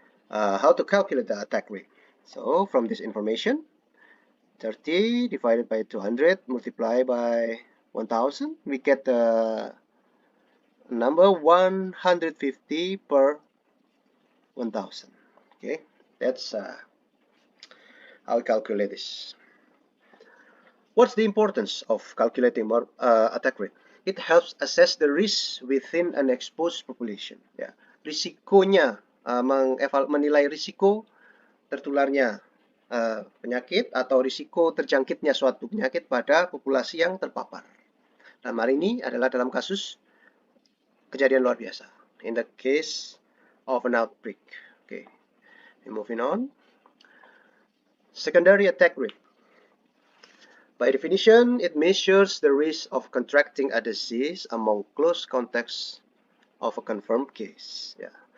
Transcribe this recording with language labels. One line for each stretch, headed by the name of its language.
English: How to calculate the attack rate? So from this information, 30 divided by 200 multiplied by 1000, we get the number 150 per 1000. Okay, that's how we calculate this. What's the importance of calculating attack rate? It helps assess the risk within an exposed population.
Indonesian: Ya, risikonya, menilai risiko tertularnya penyakit atau risiko terjangkitnya suatu penyakit pada populasi yang terpapar. Dalam hal ini adalah dalam kasus kejadian luar biasa.
English: In the case of an outbreak. Okay, moving on. Secondary attack rate. By definition, it measures the risk of contracting a disease among close contacts of a confirmed case. Yeah.